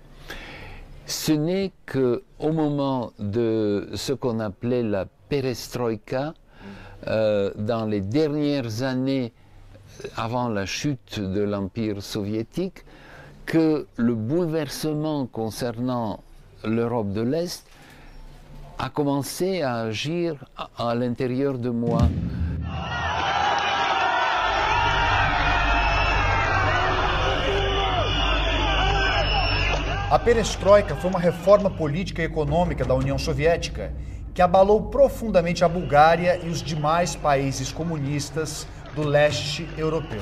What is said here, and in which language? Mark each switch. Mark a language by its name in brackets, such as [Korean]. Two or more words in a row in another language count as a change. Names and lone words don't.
[French] Ce n'est qu'au moment de ce qu'on appelait la perestroïka, dans les dernières années avant la chute de l'Empire soviétique, que le bouleversement concernant l'Europe de l'Est a commencé à agir à l'intérieur de moi. [Portuguese] A perestroika foi uma reforma política e econômica da União Soviética que abalou profundamente a Bulgária e os demais países comunistas do leste europeu.